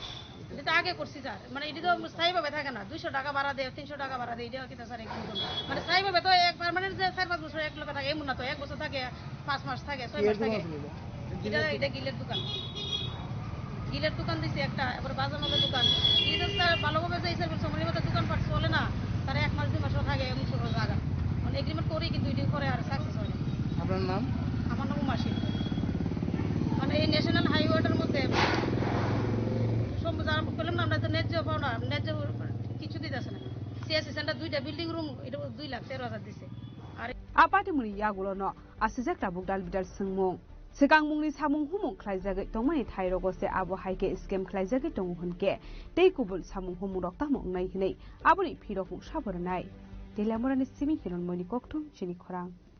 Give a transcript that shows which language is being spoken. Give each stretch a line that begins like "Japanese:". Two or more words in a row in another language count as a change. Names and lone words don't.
Bangla: এটা আগে করছি স্যার মানে এটা তো স্থায়ীভাবে থাকে না 200 টাকা ভাড়া দেয় 300 টাকা ভাড়া দেয় এটা কি স্যার এগ্রিমেন্ট মানে স্থায়ীভাবে তো এক পার্মানেন্ট যে 4-5 বছর এক লোক থাকে এমন না তো 1 বছর থাকে 5 মাস থাকে 6 মাস থাকে এটা গিলের দোকান দিছি একটা এবার বাজার মালের দোকান এটা স্যার ভালোভাবে যে সার্ভিস সময় মতো দোকান পাট চলে না তারা 1 মাস 2 মাসও থাকে এমন সব জায়গা মানে এগ্রিমেন্ট করি কিন্তু 2 দিন পরে আর সাকসেস হয় না আপনার নাম আমার নাম মাসি মানে এই ন্যাশনাল হাইওয়েটার মধ্যে যারা বললাম না আমরা তো ন্যায্য পাও না ন্যায্য কিছু দিতেছে না সিএসসি সেন্টার 2টা বিল্ডিং রুম এটা 2,13,000 দিছে আর
Kok Borok: Apati muni yagulo no asijak tabuk dal bidal singmung Sikang mungni samung humung klaijagi tongmani thairo se abo haike scam klaijagi tonghunke tei kubul samung humung rok tamung nai hinai aboni phirok mung sabornai telamorani simi hiron moni koktum chini khorang